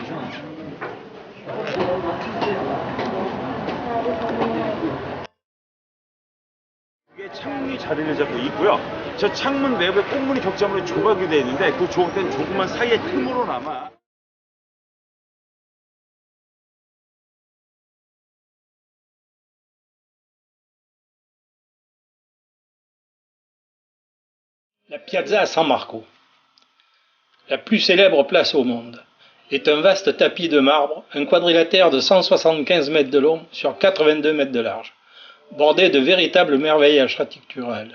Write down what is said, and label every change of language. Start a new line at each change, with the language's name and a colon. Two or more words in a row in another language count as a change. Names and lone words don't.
Korean: 이게 창문이 자리를 잡고 있고요. 저 창문 내부에 꽁무니 격자물이 조각이 되어 있는데 그 조각된 조그만 사이의 틈으로나마
French: La Piazza San Marco, la plus célèbre place au monde, est un vaste tapis de marbre, un quadrilatère de 175 mètres de long sur 82 mètres de large, bordé de véritables merveilles architecturales.